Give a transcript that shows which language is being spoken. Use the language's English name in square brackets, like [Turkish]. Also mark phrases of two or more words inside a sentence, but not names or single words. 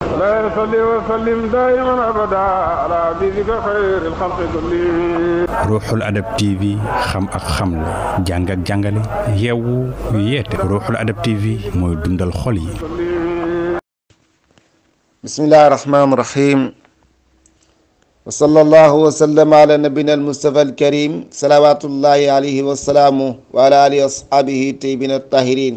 [Arabic] لا يصلي وسلم دائما ابدا على حبيبك خير الخلق كلهم. [Wolof] Ruuxul Adab TV xam ak xamle jàng ak jàngale yeewu yeete Ruuxul Adab TV mooy dundal xol yi. [Arabic] بسم الله الرحمن الرحيم وصلى الله وسلم على نبينا المصطفى الكريم صلوات الله عليه وسلامه وعلى آله وأصحابه الطيبين الطاهرين.